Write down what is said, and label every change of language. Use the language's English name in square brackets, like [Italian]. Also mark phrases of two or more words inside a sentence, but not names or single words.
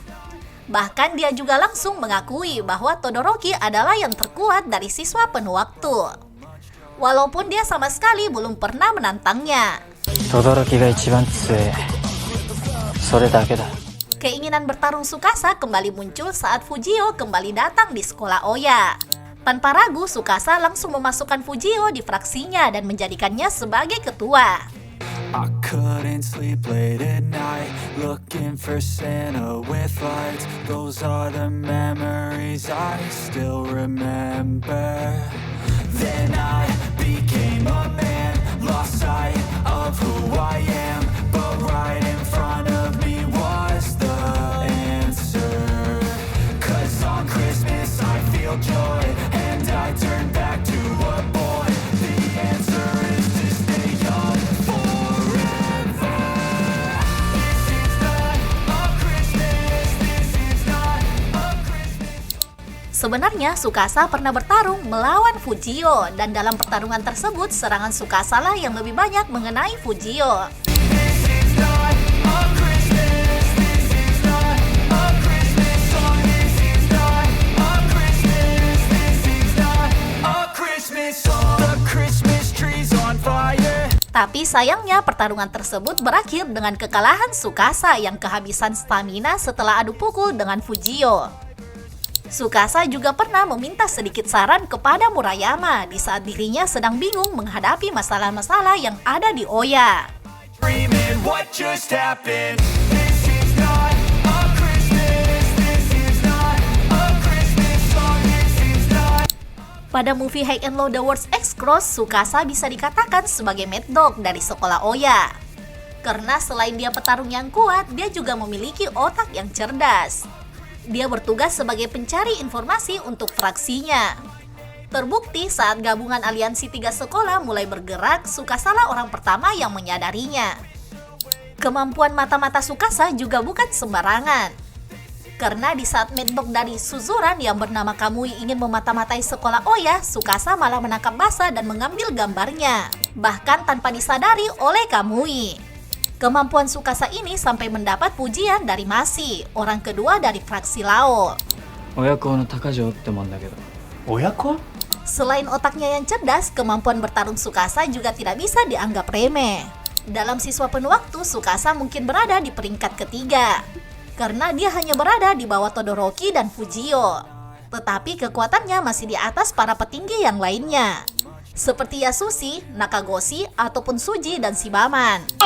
[Indonesian] Bahkan dia juga langsung mengakui bahwa Todoroki adalah yang terkuat dari siswa penuh waktu. Walaupun dia sama sekali belum pernah menantangnya. [Japanese] 轟が一番強い。それだけだ. [Indonesian] Keinginan bertarung Tsukasa kembali muncul saat Fujio kembali datang di sekolah Oya. Tanpa ragu, Tsukasa langsung memasukkan Fujio di fraksinya dan menjadikannya sebagai ketua. [English] I couldn't sleep late at night, looking for Santa with lights. Those are the memories I still remember. Then I became a man, lost sight of who I am. But right in front of me was the answer. 'Cause on Christmas I feel joy, and I turn back to a boy. The answer is to stay young forever. This is not a Christmas, this is not a Christmas. [Indonesian] Sebenarnya Tsukasa pernah bertarung melawan Fujio, dan dalam pertarungan tersebut serangan Tsukasa lah yang lebih banyak mengenai Fujio. [English] This is not a Christmas, this is not a Christmas song. This is not a Christmas, this is not a Christmas song. The Christmas tree's on fire. [Indonesian] Tapi sayangnya pertarungan tersebut berakhir dengan kekalahan Tsukasa yang kehabisan stamina setelah adu pukul dengan Fujio. Tsukasa juga pernah meminta sedikit saran kepada Murayama di saat dirinya sedang bingung menghadapi masalah-masalah yang ada di Oya. [English] Screaming, what just happened? This is not a Christmas, this is not a Christmas song. This is not. [Indonesian] Pada movie High and Low The Wars X-Cross, Tsukasa bisa dikatakan sebagai [English] mad dog [Indonesian] dari sekolah Oya. Karena selain dia petarung yang kuat, dia juga memiliki otak yang cerdas. Dia bertugas sebagai pencari informasi untuk fraksinya. Terbukti saat gabungan aliansi 3 sekolah mulai bergerak, Tsukasa lah orang pertama yang menyadarinya. Kemampuan mata-mata Tsukasa juga bukan sembarangan. Karena di saat [English] mad dog [Indonesian] dari Suzuran yang bernama Kamui ingin memata-matai sekolah Oya, Tsukasa malah menangkap basa dan mengambil gambarnya. Bahkan tanpa disadari oleh Kamui. Kemampuan Tsukasa ini sampai mendapat pujian dari Masi, orang kedua dari fraksi Lao. [Japanese] 親子の高城ってもんだけど親子 [Indonesian] Selain otaknya yang cerdas, kemampuan bertarung Tsukasa juga tidak bisa dianggap remeh. Dalam siswa penuh waktu, Tsukasa mungkin berada di peringkat ketiga, karena dia hanya berada di bawah Todoroki dan Fujio. Tetapi kekuatannya masih di atas para petinggi yang lainnya, seperti Yasushi, Nakagoshi, ataupun Suji dan Shibaman.